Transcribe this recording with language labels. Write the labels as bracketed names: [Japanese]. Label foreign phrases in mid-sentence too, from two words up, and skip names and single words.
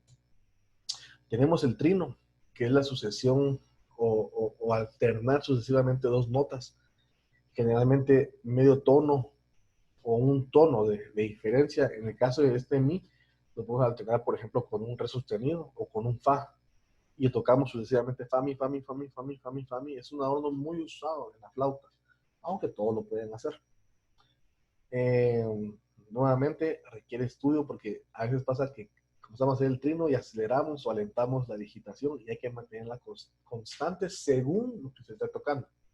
[Spanish] Tenemos el trino, que es la sucesión o alternar sucesivamente dos notas, generalmente medio tono o un tono de diferencia. En el caso de este mi, lo podemos alternar, por ejemplo, con un re sostenido o con un fa. Y tocamos sucesivamente fa, mi, fa, mi, fa, mi, fa, mi, fa, mi, fa, mi. Es un adorno muy usado en la flauta, aunque todos lo pueden hacer. Eh, Nuevamente requiere estudio porque a veces pasa que comenzamos a hacer el trino y aceleramos o alentamos la digitación y hay que mantenerla constante según lo que se está tocando.